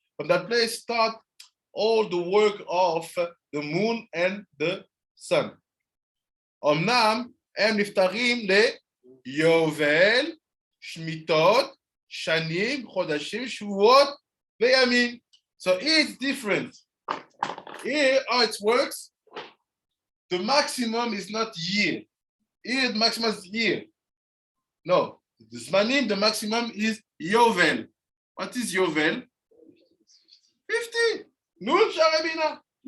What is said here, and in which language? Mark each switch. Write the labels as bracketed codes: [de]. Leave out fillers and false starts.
[en] From that place start all the work of the moon and the sun. [he] אמנם הם נפטרים ליובל, שמיטות, שנים, חודשים, שבועות וימים. [en] So it's different. Here, how it works, the maximum is not year. Here, the maximum is year. No, the Zmanim, the maximum is Yovel. What is Yovel? 50. Nun Sharabina.